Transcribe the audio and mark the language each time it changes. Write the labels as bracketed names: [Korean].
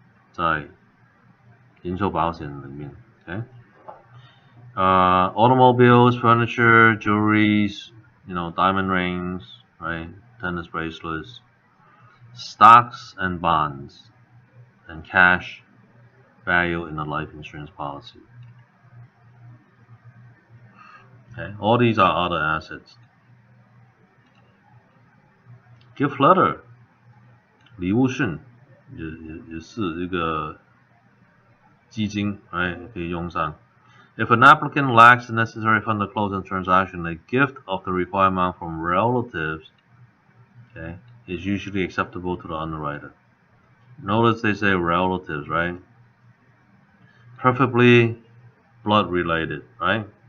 [Chinese] 在人寿保险里面 [English] ，okay， automobiles, furniture, jewelries, diamond rings, right, tennis bracelets, stocks and bonds, and cash value in a life insurance policy. Okay, all these are other assets. Gift letter, [Chinese] 礼物信也是一个基金，可以用上。 [English] If an applicant lacks the necessary funds to close the transaction, a gift of the required amount from relatives, okay, is usually acceptable to the underwriter. Notice they say relatives, right? Preferably blood related, right?